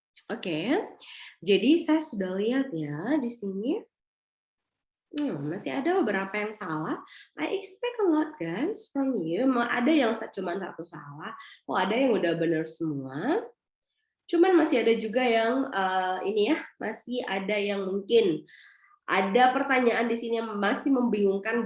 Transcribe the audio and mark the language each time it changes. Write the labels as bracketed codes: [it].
[id] Oke, jadi saya sudah lihat ya di sini. Masih ada beberapa yang salah. [en] I expect a lot guys from you. [id] Ada yang cuma satu salah. Oh, ada yang udah benar semua. Cuman masih ada juga yang ini ya, masih ada yang mungkin ada pertanyaan di sini yang masih membingungkan.